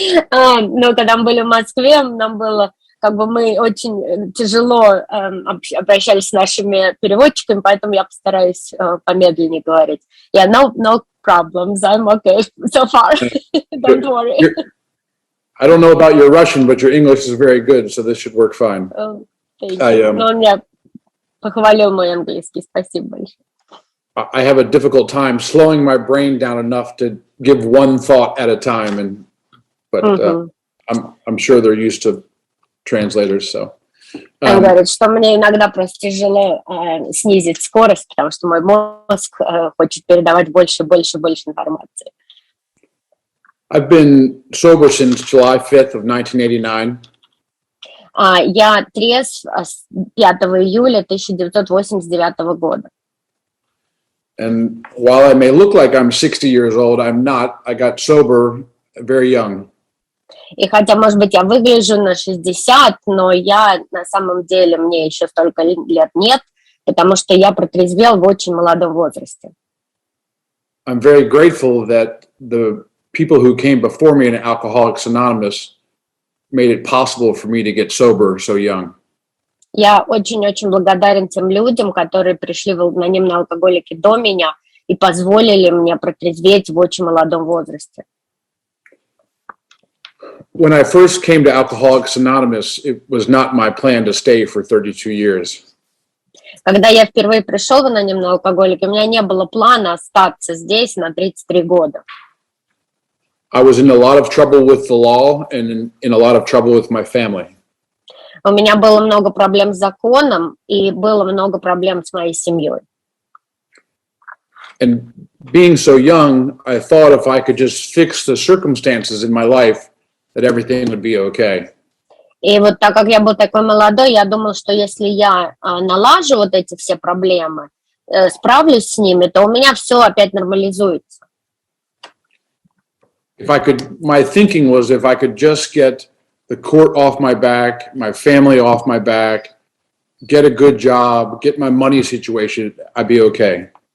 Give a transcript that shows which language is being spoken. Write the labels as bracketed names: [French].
[Russian] Но когда мы были в Москве, нам было мы очень тяжело обращались с нашими переводчиками, поэтому я постараюсь помедленнее говорить. [English] Yeah, no problems. I'm okay so far. Don't worry. I don't know about your Russian, but your English is very good, so this should work fine. Thank you. [Russian] Но он меня похвалил мой английский. Спасибо большое. [English] I have a difficult time slowing my brain down enough to give one thought at a time, but I'm sure they're used to translators, so. [Russian] Он говорит, что мне иногда просто тяжело снизить скорость, потому что мой мозг хочет передавать больше информации. [English] I've been sober since July 5th of 1989. [Russian] Я трезв с 5 июля 1989 года. [English] And while I may look like I'm 60 years old, I'm not. I got sober very young. [Russian] И хотя, может быть, я выгляжу на 60, но я на самом деле, мне еще столько лет нет, потому что я протрезвел в очень молодом возрасте. [English] I'm very grateful that the people who came before me in Alcoholics Anonymous made it possible for me to get sober so young. [Russian] Я очень-очень благодарен тем людям, которые пришли в анонимные алкоголики до меня и позволили мне протрезветь в очень молодом возрасте. [English] When I first came to Alcoholics Anonymous, it was not my plan to stay for 32 years. [Russian] Когда я впервые пришел в анонимные алкоголики, у меня не было плана остаться здесь на 33 года. [English] I was in a lot of trouble with the law and in a lot of trouble with my family. [Russian] У меня было много проблем с законом и было много проблем с моей семьей. [English] And being so young, I thought if I could just fix the circumstances in my life, that everything would be okay. [Russian] И вот так как я был такой молодой, я думал, что если я налажу вот эти все проблемы, справлюсь с ними, то у меня все опять нормализуется. [English] My thinking was if I could just get the court off my back, my family off my back, get a good job, get my money situation, I'd be okay.